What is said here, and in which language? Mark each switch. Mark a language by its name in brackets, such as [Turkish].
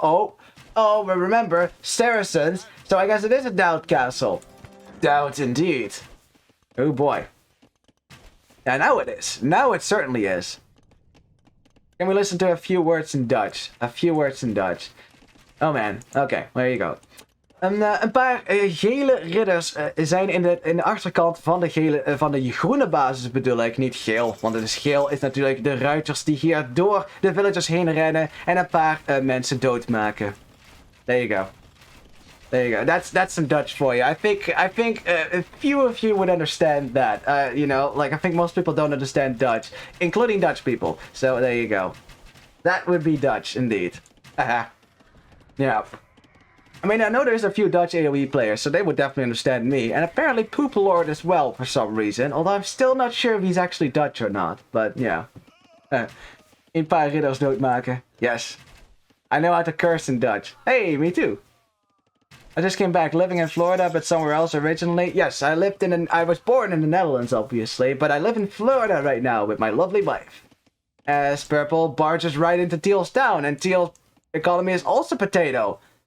[English] Oh, but remember, Saracens, so I guess it is a doubt castle. Doubt indeed. Oh boy. Yeah, now it is. Now it certainly is. Can we listen to a few words in Dutch? A few words in Dutch. Oh man, oké, there you go. [Dutch] Een paar gele ridders zijn in de achterkant van de groene basis bedoel ik. Niet geel, want het is geel is natuurlijk de ruiters die hier door de villagers heen rennen en een paar mensen doodmaken. [English] There you go. There you go. That's some Dutch for you. I think a few of you would understand that. You know, like I think most people don't understand Dutch, including Dutch people. So there you go. That would be Dutch indeed. Yeah. I mean, I know there's a few Dutch AoE players, so they would definitely understand me. And apparently Poop Lord as well for some reason. Although I'm still not sure if he's actually Dutch or not. But yeah. [Dutch] Een paar ridders doodmaken. [English] Yes. I know how to curse in Dutch. Hey, me too. I just came back living in Florida, but somewhere else originally. Yes, I was born in the Netherlands, obviously, but I live in Florida right now with my lovely wife. As Purple barges right into Teal's town, and Teal's economy is also potato.